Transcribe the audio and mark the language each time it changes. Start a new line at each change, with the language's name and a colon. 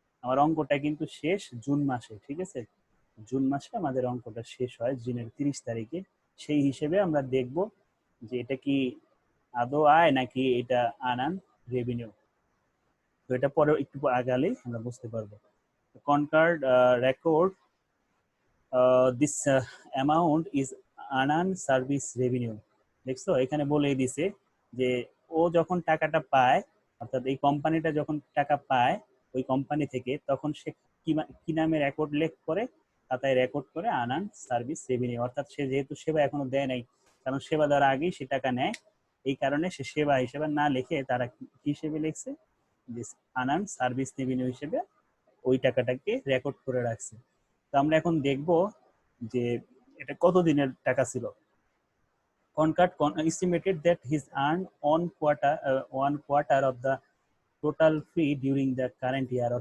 Bangla: আমার অঙ্কটা কিন্তু শেষ জুন মাসে, ঠিক আছে, জুন মাসে আমাদের অঙ্কটা শেষ হয়, জুনের 30 তারিখে। সেই হিসেবে আমরা দেখব যে এটা কি আদৌ আয় নাকি এটা আনান রেভিনিউ। তো এটা পরে একটু আগালেই আমরা বুঝতে পারবো।
English: Concard record this amount is
Bangla: আনআন service revenue. দেখছো এখানে বলেই দিছে যে ও যখন টাকাটা পায়, অর্থাৎ এই কোম্পানিটা যখন টাকা পায় ওই কোম্পানি থেকে, তখন সে কি নামে রেকর্ড লেখ করে, খাতায় রেকর্ড করে আনআন সার্ভিস রেভিনিউ। অর্থাৎ সে যেহেতু সেবা এখনো দেয় নাই, কারণ সেবা দেওয়ার আগেই সে টাকা নেয়, এই কারণে সে সেবা হিসেবে না লিখে তারা কি হিসেবে লিখছে, যে আনআন সার্ভিস রেভিনিউ হিসেবে ওই টাকাটাকে রেকর্ড করে রাখছে। তো আমরা এখন দেখব যে এটা কত দিনের টাকা ছিল।
English: Concord estimated that his earned one quarter of the total fee during the current year।